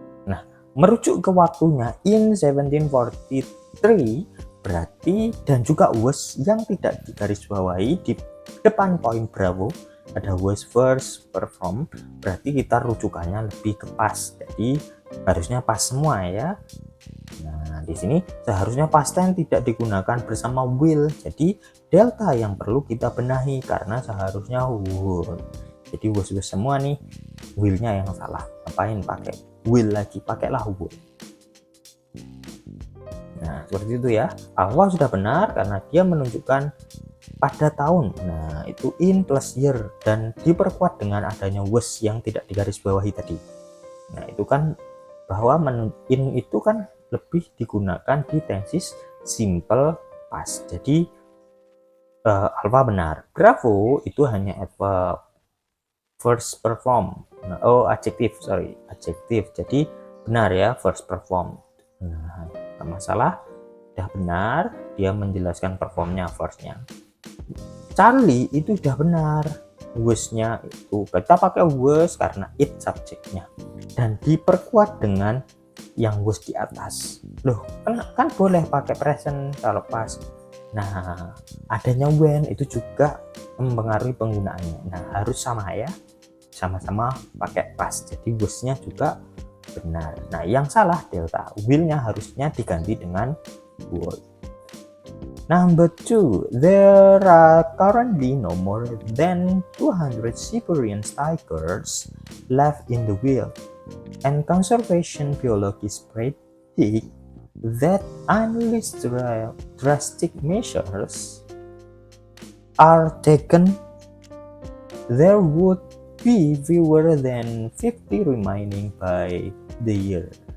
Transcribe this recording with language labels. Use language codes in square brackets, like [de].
[id] Nah, merujuk ke waktunya in 1743 berarti, dan juga was yang tidak digarisbawahi di depan poin bravo ada was first perform, berarti kita rujukannya lebih ke past. Jadi harusnya past semua ya. Nah, di sini seharusnya past tense tidak digunakan bersama will. Jadi delta yang perlu kita benahi karena seharusnya would. Jadi was semua nih, will-nya yang salah. Ngapain pakai will lagi, pakailah would. Nah, seperti itu ya. Alpha sudah benar karena dia menunjukkan pada tahun. Nah, itu in plus year dan diperkuat dengan adanya was yang tidak digarisbawahi tadi. Nah, itu kan bahwa in itu kan lebih digunakan di tenses simple past. Jadi alpha benar. Bravo itu hanya adverb. First perform. Nah, adjektif. Jadi benar ya, first perform. Nah, tak masalah. Udah benar, dia menjelaskan performnya firstnya. Charlie itu udah benar, was-nya itu kita pakai was karena it subjeknya dan diperkuat dengan yang was di atas. Loh, kan boleh pakai present kalau pas. Nah, adanya when itu juga mempengaruhi penggunaannya. Nah, harus sama ya, sama-sama pakai past. Jadi was-nya juga benar. Nah, yang salah delta, will-nya harusnya diganti dengan would. [en] Number 2, there are currently no more than 200 Siberian tigers left in the wild, and conservation biologists predict that unless drastic measures are taken, there would be fewer than 50 remaining by the year.